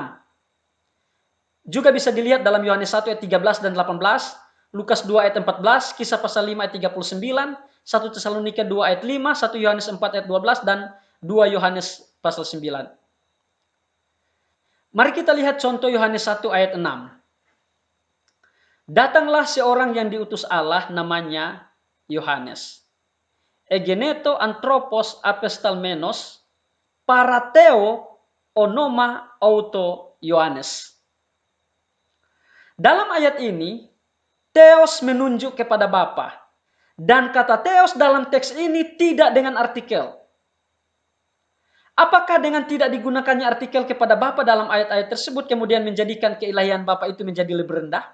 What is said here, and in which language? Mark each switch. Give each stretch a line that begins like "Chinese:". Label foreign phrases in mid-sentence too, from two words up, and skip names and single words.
Indonesian: Juga bisa dilihat dalam Yohanes 1 ayat 13 dan 18, Lukas 2 ayat 14, Kisah pasal 5 ayat 39, 1 Tesalonika 2 ayat 5, 1 Yohanes 4 ayat 12, dan 2 Yohanes pasal 9. Mari kita lihat contoh Yohanes 1 ayat 6. Datanglah seorang yang diutus Allah namanya Yohanes.
Greek: Ἐγένετο ἄνθρωπος ἀπεσταλμένος παρὰ θεοῦ ὄνομα αὐτῷ Yohanes.
Indonesian: Dalam ayat ini, Theos menunjuk kepada Bapa. Dan kata Theos dalam teks ini tidak dengan artikel. Apakah dengan tidak digunakannya artikel kepada Bapa dalam ayat-ayat tersebut kemudian menjadikan keilahian Bapa itu menjadi lebih rendah?